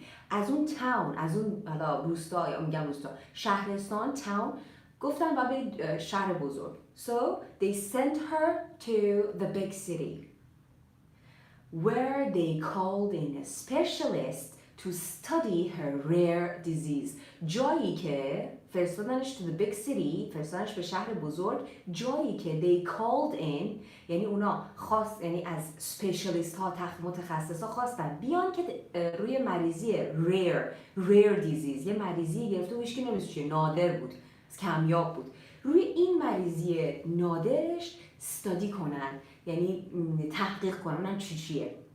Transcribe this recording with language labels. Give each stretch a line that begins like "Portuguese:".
Persian: از اون تاون، از اون حالا روستا یا میگم روستا، شهرستان، تاون، گفتن و به شهر بزرگ.
English: So they sent her to the big city where they called in a specialist to study her rare disease.
Persian: جایی که فرستادنش
English: to the big city،
Persian: فرستادنش به شهر بزرگ، جایی که
English: they called in
Persian: یعنی اونا خواست، یعنی از specialist ها متخصص ها خواستن بیان که روی مریضی
English: rare disease،
Persian: یه مریضی گرفته بودش که نمیدونست چیه، نادر بود، کمیاب بود، روی این مریضی نادرش استادی کنن، یعنی تحقیق کنن چیه.